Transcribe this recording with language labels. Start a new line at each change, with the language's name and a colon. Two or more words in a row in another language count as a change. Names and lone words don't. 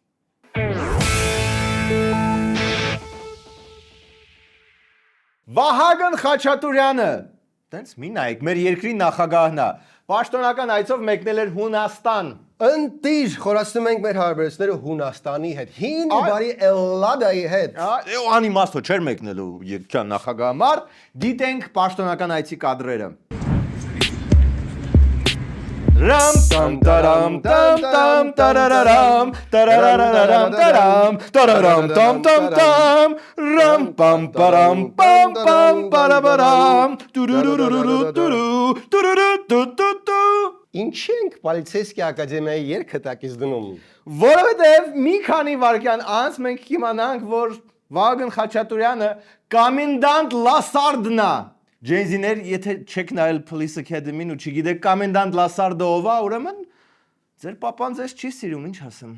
Armenian: Վահագն Խաչատուրյանը, տենց մի նայեք, մեր երկրի նախագահն է, պաշտոնական այցով մեկնել էր Հունաստան։ Ընտիր, խորացնում ենք մեր հարաբերությունները Հունաստանի հետ, հին բարի Էլլադայի հետ։ Անիմաստո չէր մեկնելու երկրի նախագահամար, դիտենք պաշտոնական այցի կադրերը։ Ram tam taram tam tam tarararam tararararam taram tararam tam tam tam ram pam param pam pam parabaram tururururu tururu Ինչի ենք Պոլիցեյսկի ակադեմիայի երգը տակից դնում։ Որովհետև մի քանի վայրկյան անց մենք կիմանանք, որ Վահագն Խաչատուրյանը կոմենդանտ Լասարդն է։ Ջեյզիներ, եթե չեք նայել Police Academy-ն ու չգիտեք կոմենդանտ Լասարդը ով է, ուրեմն ձեր papan ձեզ չի սիրում, ինչ ասեմ։